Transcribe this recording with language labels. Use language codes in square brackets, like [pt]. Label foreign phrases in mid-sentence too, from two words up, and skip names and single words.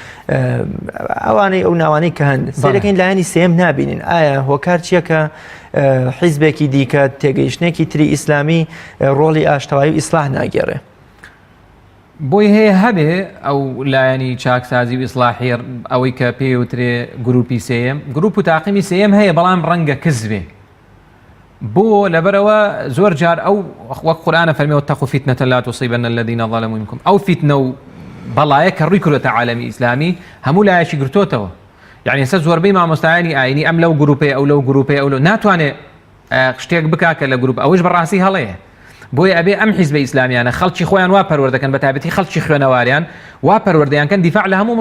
[ckb] ئەوانەی ئەو ناوانەی کە هەن سێرەکەین لایەنی سێم نابینین ئایا هۆکار چییە کە حیزبێکی دیکە تێگەیشتنێکی تری ئیسلامی ڕۆڵی ئاشتەوایی و ئیسلاح ناگێڕێ بۆی هەیە هەبێ ئەو لایەنی چاکسازی و ئیسلاحی ئەوەی کە پێوترێ گروپی سێم گروپ و تاقیمی سێم هەیە بەڵام ڕەنگە کزبێ بۆ لەبەرەوە زۆر جار ئەو وەک قورئانە فەرمێ [ar] واتقوا فتنة لا تصيبن الذين ظلموا منكم [ckb] ئەو فتنە و بەڵایە کە ڕووی کردوتە عالەمی ئیسلامی هەموو لایەکی گرتوتەوە یعنی ئێستا زۆربەی مامۆستایانی ئاینی ئەم لەو گروپەیە ئەو لەو گروپەیە ئەو ناتوانێت شتێک بکا کە لە گروپ ئەوش بەڕاستی هەڵەیە بۆیە ئەبێ ئەم حیزبە ئیسلامیانە خەڵکی خۆیان وا پەروەردەکەن بە تایبەتی خەڵکی خوێنەواریان وا پەروەردەیانکەن دیفاع لە هەموو